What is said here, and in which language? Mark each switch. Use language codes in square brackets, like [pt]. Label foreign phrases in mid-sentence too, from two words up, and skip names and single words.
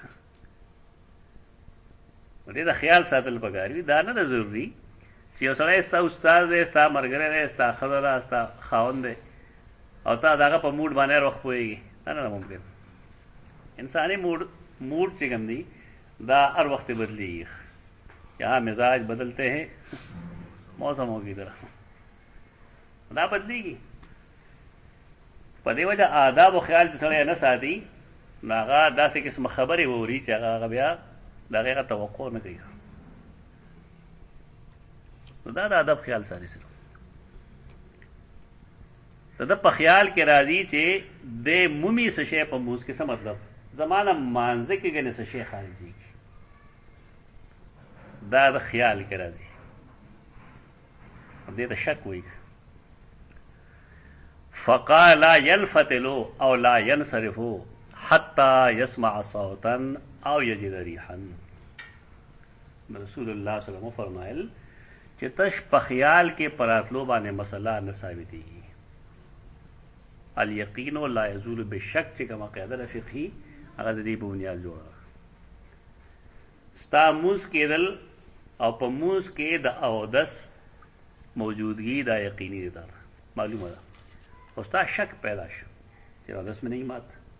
[ps] دې دا خیال ساتل پکار وي دا نه ده ضروري چې یو سړی ستا استاد دی ستا ملګری دی ستا ښځه ده ستا خاوند دی او تا دغه په موډ باندې هر وخت پوهېږي دا نه ممکن انساني موډ چې کوم دی دا ہر وقت بدلیږي [ur] یہاں مزاج بدلتے ہیں موسموں کی طرح [ps] دا بدلیږي په دې وجه آداب او خیال چې سړی نه ساتي نو هغه داسې قسمه خبرې واوري چې هغه بیا د هغې توقع نه کوي نو دا د ادب خیال ساتي سره د ده په خیال کې راځي چې د مومي څه شی په موز کې څه مطلب زمانه مانځه کې ګنې څه شی خارجېږي دا د خیال کې راځي دې ته شک وایي [ar] فقال لا ينفتل او لا ينصرف حتى يسمع صوتا او يجد ريحا [ps] رسول الله [ar] صلی الله علیه وسلم [ps] فرمایل چې تش په خیال کې پراتلو باندې مسله نه ثابتېږي [ar] الیقین لا یزول بالشک [ps] چې کومه قاعده فقهي هغه د دې په بنیاد جوړه ستا موز کېدل او په موز کې د اودس موجودگی دا یقیني ده معلومه ده او ستا شک پیدا شو چې اودس مې نه مات